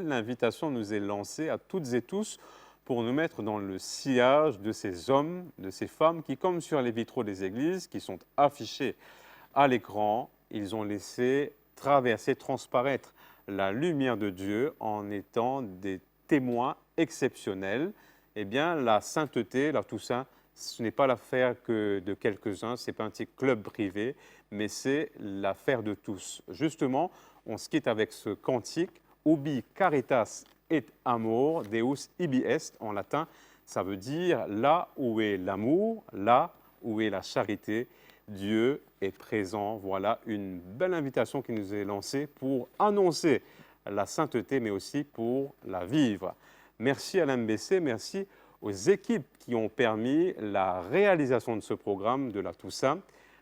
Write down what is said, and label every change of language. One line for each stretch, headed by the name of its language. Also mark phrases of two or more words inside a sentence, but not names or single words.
French: L'invitation nous est lancée à toutes et tous pour nous mettre dans le sillage de ces hommes, de ces femmes qui, comme sur les vitraux des églises, qui sont affichés à l'écran, ils ont laissé traverser, transparaître la lumière de Dieu en étant des témoins exceptionnels. Eh bien, la sainteté, la Toussaint, ce n'est pas l'affaire que de quelques-uns, ce n'est pas un petit club privé, mais c'est l'affaire de tous. Justement, on se quitte avec ce cantique,
Latin: Ubi caritas et amor, Deus ibi est,
French: en latin, ça veut dire là où est l'amour, là où est la charité, Dieu est présent. Voilà une belle invitation qui nous est lancée pour annoncer la sainteté, mais aussi pour la vivre. Merci à l'MBC, merci aux équipes qui ont permis la réalisation de ce programme de la Toussaint.